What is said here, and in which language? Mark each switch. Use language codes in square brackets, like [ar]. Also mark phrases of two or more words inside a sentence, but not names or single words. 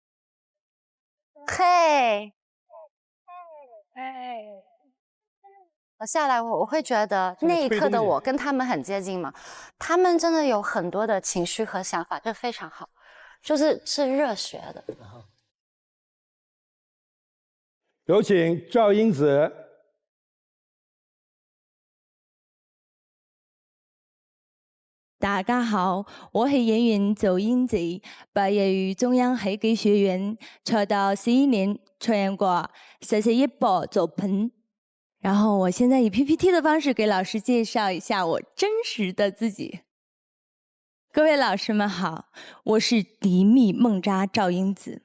[zh] 嘿，我下来我会觉得那一刻的我跟他们很接近嘛，他们真的有很多的情绪和想法，这非常好，是热血的。有请赵英子。大家好，我係演員趙英子，畢業於中央戲劇學院，出道11年，出演過41部作品。然後我現在以 PPT 的方式給老師介紹一下我真實的自己。各位老師們好，我是迪蜜夢渣趙英子。